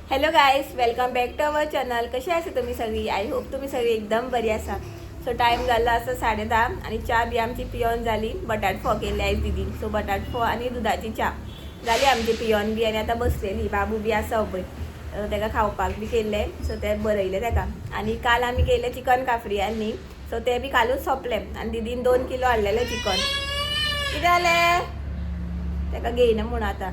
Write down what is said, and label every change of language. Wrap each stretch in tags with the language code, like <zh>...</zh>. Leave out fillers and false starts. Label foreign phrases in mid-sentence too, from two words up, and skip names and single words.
<en>Hello guys, welcome back to our channel.</en> <kok>कशी आसा तुम्ही सगळी?</kok> <en>I hope</en> <kok>तुम्ही सगळी एकदम बरी आसा.</kok> <en>so time</en> <kok>झाला असं 10:30 आणि च्या बी आमची पियोन झाली. बटाट फोव केले आयज दीदीन. सो बटाट फोव आणि दुधाची च्या झाली आमची पियोन बी. आणि आता बसलेली बाबू बी आसा पळय, ताका खावपाक बी केल्ले. सो ते बरयले ताका. आणि काल आमी केले चिकन काफ्रियांनी. सो ते बी कालूच सोंपले. आणि दीदीन 2 किलो हाडलेले चिकन. कितें जालें ताका घेयना म्हणून आता.</kok>